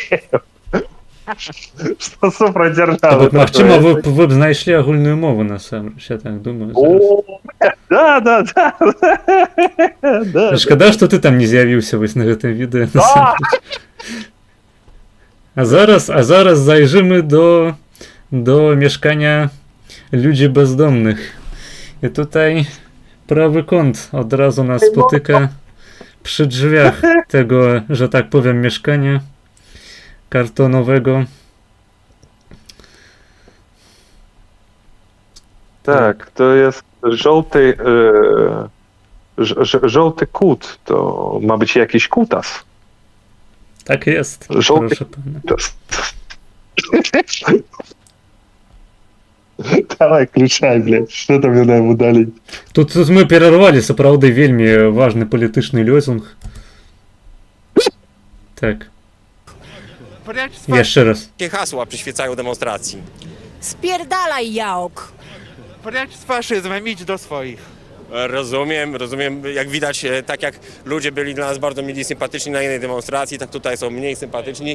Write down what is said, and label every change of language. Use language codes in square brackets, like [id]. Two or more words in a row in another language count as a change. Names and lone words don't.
[be] Што супраць дзяржавы. Магчыма, вы б знайшлі агульную мову, насамрэч, я так думаю. Да. Шкада, што ты там не з'явіўся вось на гэтым відэа. А зараз [pl] зайрzymy do mieszkania ludzi bezdomnych. I tutaj prawy kąt od razu nas spotyka przy drzwiach tego, że tak powiem, mieszkania kartonowego. Tak, to jest żółty kut. To ma być jakiś kutas. Tak jest, żółty proszę pana. [ru] Давай, включай, блядь, что там мне надо удалить? [be] Тут мы перервали, сапраўды, вельмі важны палітычны лёзунг. Так. [pl] Jeszcze raz. Jakie hasła przyświecają demonstracji? Spierdalaj, Jałk! Precz z faszyzmem, idź do swoich. Rozumiem. Jak widać, tak jak ludzie byli dla nas bardzo mili, sympatyczni na jednej demonstracji, tak tutaj są mniej sympatyczni.